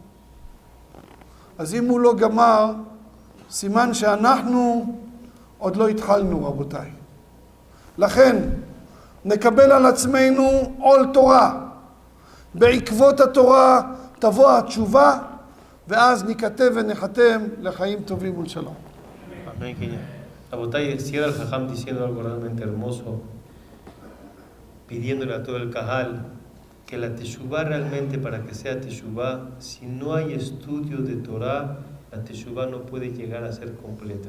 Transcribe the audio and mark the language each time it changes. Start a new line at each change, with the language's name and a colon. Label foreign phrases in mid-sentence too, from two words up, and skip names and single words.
Hebrew: אז אם הוא לא גמר, סימן שאנחנו עוד לא התחלנו, רבותיי. לכן, נקבל על עצמנו עול תורה. בעקבות התורה תבוא התשובה, ואז ניכתב ונחתם לחיים טובים ולשלום.
Spanish: Amén. Abotay cierra el Jajam diciendo algo realmente hermoso, pidiéndole a todo el Cajal que la Teshuvá realmente, para que sea Teshuvá, si no hay estudio de Torah, la Teshuvá no puede llegar a ser completa.